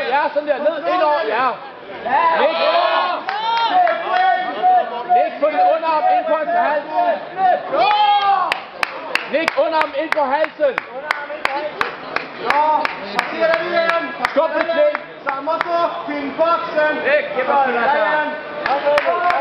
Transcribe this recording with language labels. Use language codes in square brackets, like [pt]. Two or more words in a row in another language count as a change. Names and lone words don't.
[da] Ja, sådan der. Ned, indover. Ja. Nick, få den underarm ind på hans hals. Nick, underarm ind på halsen. [sv] Passerar vi igen! [da] Skub på knæ. [sv] Samma sak, skinn på axeln! [da] Nick, det var